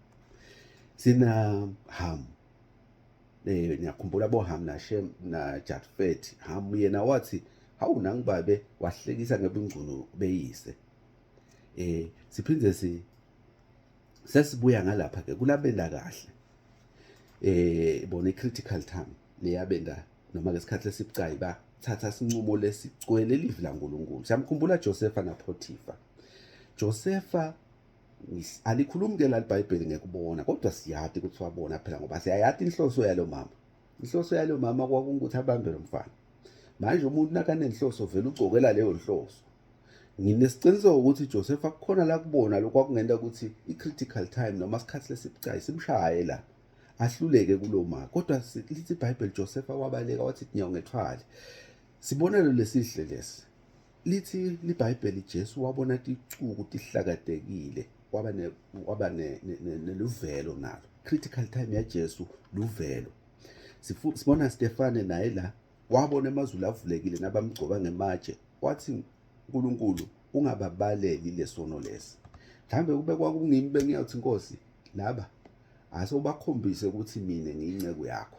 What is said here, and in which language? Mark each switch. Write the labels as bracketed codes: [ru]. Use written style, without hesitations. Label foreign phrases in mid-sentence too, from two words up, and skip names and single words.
[ss] Sina Ham, niyakhumbula boHam naShem naJafet. Ham yena wathi hawu nangibabe wahlekisa ngebungcunu beyise. Siphinde sesibuya ngalapha ke kulabenda kahle. Bona i- [en] critical time [ss] leyabenda noma ngesikhathi lesibucayi bathatha sinqumo lesicwele livi laNkulunkulu. Siyamkhumbula Josefa naPotifa. Josefa alikhulumi ke la iBhayibheli ngekubona, kodwa siyati ukuthi wabona phela ngoba siyayati inhloso yalo mama. Inhloso yalo mama kwakungukuthi abambe lo mfana. Manje umuntu nakanenhloso vele ugcokela leyo nhloso. Nginesiciniseko ukuthi Josefa kukhona la kubona lokwakungenda ukuthi i- [en] critical time [ss] noma isikhathi lesibucayi simshaye la ahluleke kuloma. Kodwa lithi iBhayibheli Josefa wabaleka wathi nyawo ngethwali. Sibonelo lesihle lesi. Lithi liBhayibheli Jesu wabona ticuku tihlakadekile, waba neluvelo nalo. [en] Critical time [ss] ya Jesu luvelo. Sibona Stefane naye la wabona emazulu avulekile nabamgcoba ngematshe, wathi uNkulunkulu ungababaleli lesono lesi. Mhlambe kube kwakungimi bengiyathi Nkosi laba ase ubakhombise ukuthi mina ngiyinceku yakho.